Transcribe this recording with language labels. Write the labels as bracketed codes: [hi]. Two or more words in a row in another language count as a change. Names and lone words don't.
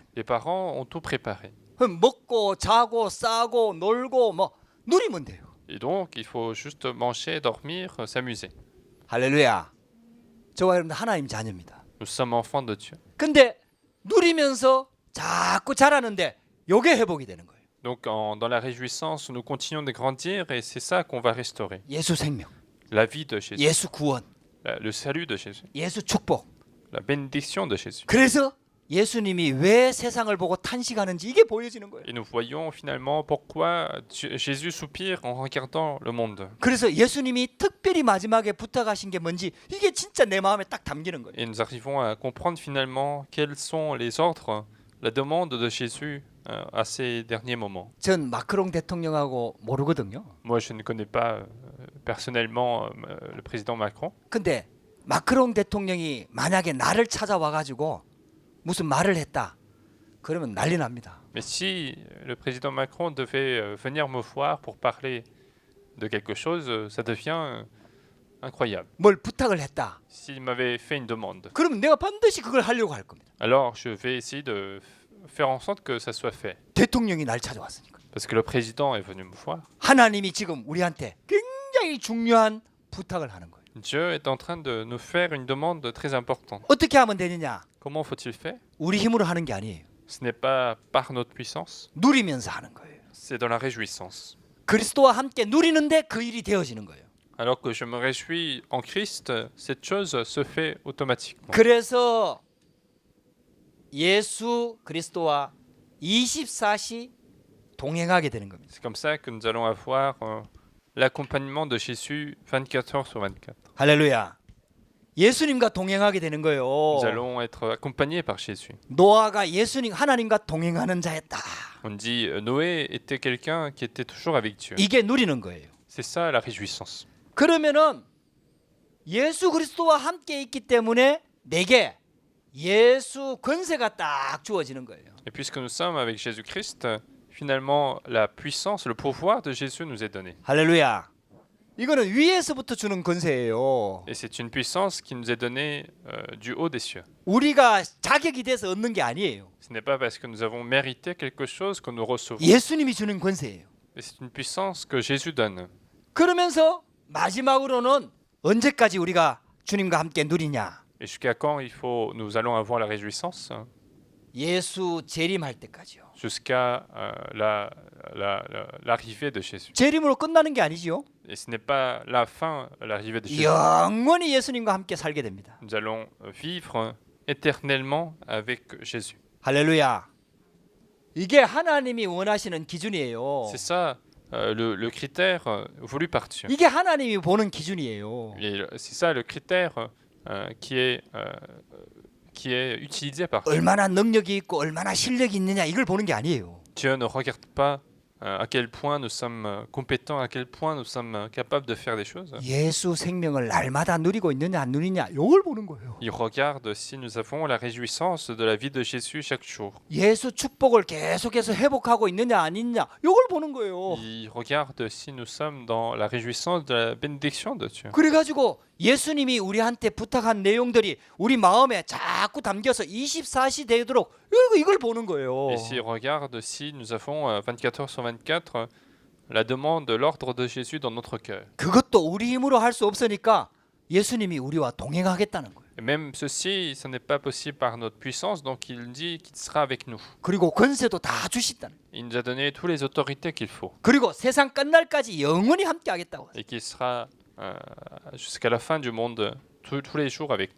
[fr] Les parents ont tout préparé. [ko] 그럼 먹고 자고 싸고 놀고 뭐 누리면 돼요. [fr] Et donc, il faut juste manger, dormir, s'amuser. [ko] 할렐루야. 저와 여러분들 하나님 자녀입니다. [fr] Nous sommes enfants de Dieu. [ko] 근데 누리면서 자꾸 자라는데 요게 회복이 되는 거예요. [fr] Donc, dans la réjouissance, nous continuons de grandir et c'est ça qu'on va restaurer. [ko] 예수 생명, [fr] La vie de Jésus, [ko] 예수 구원, [fr] le salut de Jésus, [ko] 예수 축복. [fr] la bénédiction de Jésus. [ko] 그래서 예수님이 왜 세상을 보고 탄식하는지 이게 보여지는 거예요. [fr] Et nous voyons finalement pourquoi Jésus soupire en regardant le monde. [ko] 그래서 예수님이 특별히 마지막에 부탁하신 게 뭔지 이게 진짜 내 마음에 딱 담기는 거예요. [fr] Et nous arrivons à comprendre finalement quels sont les ordres, la demande de Jésus à ces derniers moments. [ko] 전 마크롱 대통령하고 모르거든요. [fr] Moi, je ne connais pas personnellement le président Macron. [ko] 근데 마크롱 대통령이 만약에 나를 찾아와 가지고 무슨 말을 했다. 그러면 난리 납니다. [fr] Mais si le président Macron devait venir me voir pour parler de quelque chose, ça devient incroyable. [ko] 뭘 부탁을 했다. [fr] S'il m'avait fait une demande, [ko] 그러면 내가 반드시 그걸 하려고 할 겁니다. [fr] alors je vais essayer de faire en sorte que ça soit fait. [ko] 대통령이 날 찾아왔으니까. [fr] Parce que le président est venu me voir. [ko] 하나님이 지금 우리한테 굉장히 중요한 부탁을 하는 거예요. [fr] Dieu est en train de nous faire une demande très importante. [ko] 어떻게 하면 되느냐? [fr] Comment faut-il faire? [ko] 우리 힘으로 하는 게 아니에요. [fr] Ce n'est pas par notre puissance, [ko] 누리면서 하는 거예요. [fr] c'est dans la réjouissance. [ko] 그리스도와 함께 누리는데 그 일이 되어지는 거예요. [fr] Alors que je me réjouis en Christ, cette chose se fait automatiquement. [ko] 그래서 예수 그리스도와 24시 동행하게 되는 겁니다. [fr] C'est comme ça que nous allons avoir l'accompagnement de Jésus 24 heures sur 24. [ko] 할렐루야. 예수님과 동행하게 되는 거예요. [fr] Nous allons être accompagnés par Jésus. [ko] 노아가 예수님 하나님과 동행하는 자였다. [fr] On dit Noé était quelqu'un qui était toujours avec Dieu. [ko] 이게 누리는 거예요. [fr] C'est ça la réjouissance. [ko] 그러면은 예수 그리스도와 함께 있기 때문에 내게 예수 권세가 딱 주어지는 거예요. [fr] Et puisque nous sommes avec Jésus-Christ, finalement la puissance, le pouvoir de Jésus nous est donné. [ko] 할렐루야. 이거는 위에서부터 주는 권세예요. [fr] Et c'est une puissance qui nous est donnée du haut des cieux. [ko] 우리가 자격이 돼서 얻는 게 아니에요. [fr] Ce n'est pas parce que nous avons mérité quelque chose que nous recevons. [ko] 예수님이 주는 권세예요. [fr] Mais c'est une puissance que Jésus donne. [ko] 그러면서 마지막으로는 언제까지 우리가 주님과 함께 누리냐? [fr] Et jusqu'à quand nous allons avoir la réjouissance? [ko] 예수 재림할 때까지요. [fr] Jusqu'à l'arrivée de Jésus. [ko] 재림으로 끝나는 게 아니지요. [fr] Et ce n'est pas la fin, l'arrivée de Jésus. [ko] 영원히 예수님과 함께 살게 됩니다. [fr] Nous allons vivre éternellement avec Jésus. [ko] 할렐루야. 이게 하나님이 원하시는 기준이에요. [fr] C'est ça le critère voulu par Dieu. [ko] 이게 하나님이 보는 기준이에요. [fr] Et c'est ça le critère qui est utilisé par Dieu. [ko] 얼마나 능력이 있고 얼마나 실력이 있느냐 이걸 보는 게 아니에요. [fr] Dieu ne regarde pas à quel point nous sommes compétents, à quel point nous sommes capables de faire des choses. [ko] 예수 생명을 날마다 누리고 있느냐 안 누리냐 이걸 보는 거예요. [fr] Il regarde si nous avons la réjouissance de la vie de Jésus chaque jour. [ko] 예수 축복을 계속해서 회복하고 있느냐 아니냐 이걸 보는 거예요. [fr] Il regarde si nous sommes dans la réjouissance de la bénédiction de Dieu. [ko] 그래가지고 예수님이 우리한테 부탁한 내용들이 우리 마음에 자꾸 담겨서 24시 되도록 이걸 보는 거예요. [fr] Et s'il regarde si nous avons 24 heures sur 24 la demande, l'ordre de Jésus dans notre cœur. [ko] 그것도 우리 힘으로 할 수 없으니까 예수님이 우리와 동행하겠다는 거예요. [fr] Et même ceci, ce n'est pas possible par notre puissance, donc il dit qu'il sera avec nous. [ko] 그리고 권세도 다 주신다는 거예요. [fr] Il nous a donné toutes les autorités qu'il faut [ko] 그리고 세상 끝날까지 영원히 함께 하겠다고. [fr] et qu'il sera jusqu'à la fin du monde tous les jours avec nous.